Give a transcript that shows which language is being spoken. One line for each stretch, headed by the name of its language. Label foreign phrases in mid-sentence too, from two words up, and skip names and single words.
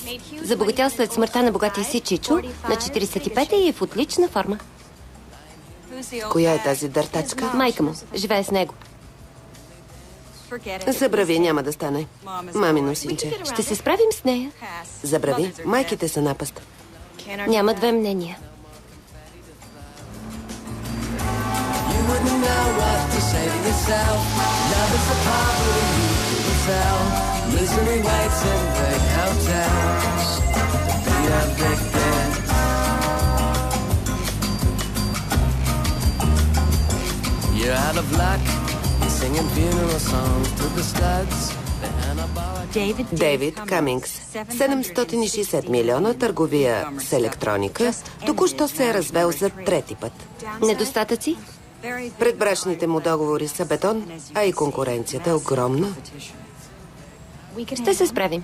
Bulgarian: Забогатял след смъртта на богатия си Чичо на 45 и е в отлична форма. Коя е тази дъртачка? Майка му. Живее с него. Забрави, няма да стане. Мамино синче. Ще се справим с нея. Забрави, майките са напаст. Няма две мнения.
English: You wouldn't know what to say to yourself. Love is a poverty you can sell. Misery waits in big hotels to be evicted. You're out of luck. You're singing funeral songs to the studs.
Bulgarian: Дейвид Камингс. 760 милиона, търговия с електроника. Току-що се е развел за трети път. Недостатъци? Предбрачните му договори са бетон, а и конкуренцията е огромна. Ще се справим.